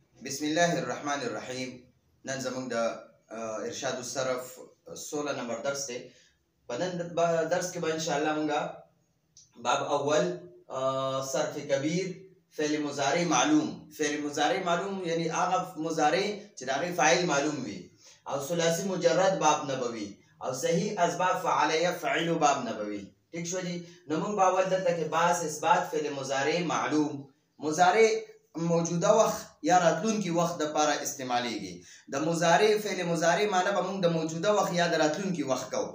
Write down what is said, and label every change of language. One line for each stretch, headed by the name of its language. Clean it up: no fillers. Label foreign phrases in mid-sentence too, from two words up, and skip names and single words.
Arabic: بسم الله الرحمن الرحیم.
Pashto: نن زموږ د ارشاد الصرف 16 نمبر درس دی. په نن درس کې به ان شاء الله موږ
Arabic: باب اول صرف کبیر فعل مضارع معلوم. فعل مضارع معلوم
Pashto: یعنی هغه مضارع چې د هغې فاعل معلوم وي، او
Arabic: ثلاثي مجرد باب نبوي،
Pashto: او
Arabic: صحیح اسباب فعل یفعل باب نبوي.
Pashto: ٹھیک شو جی. نو موږ به اول دلته کې باس
Arabic: اثبات فعل مضارع معلوم.
Pashto: مضارع موجوده وخت یا راتلونکي وخت دپاره استعمالیږي. د مضارع
Arabic: فعل مضارع
Pashto: معنی به موږ د موجوده وخت یا د راتلونکي وخت کوو.